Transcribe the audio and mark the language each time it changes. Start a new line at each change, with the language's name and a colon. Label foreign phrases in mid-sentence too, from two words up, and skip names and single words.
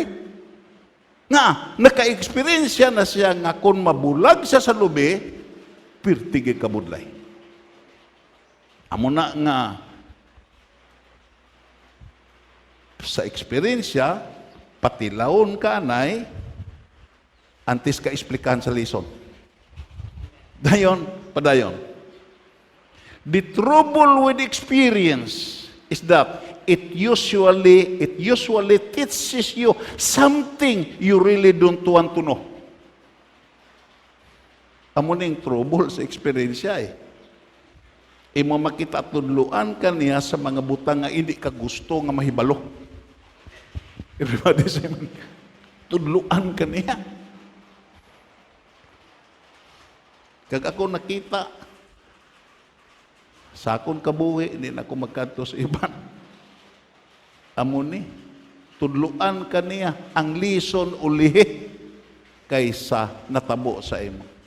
Hiligaynon: Nga, naka-experience na siya nga kung mabulag siya sa lubi, pirtige kabudlay. Amo na nga sa experience patilawon ka nay antes ka explicahan sa lesson. Padayon.
English: The trouble with experience is that it usually teaches you something you really don't want to know.
Hiligaynon: Amo ning trouble sa experience Imo makita tudluan ka niya sa mga butang nga hindi ka gusto nga mahibalo.
English: Everybody say,
Hiligaynon: tudluan ka niya. Kag ako nakita, sa akong kabuhi, hindi na ako magkanto sa iban. Amo ni, tudluan ka niya, ang lison ulihi kaysa natabo sa imo.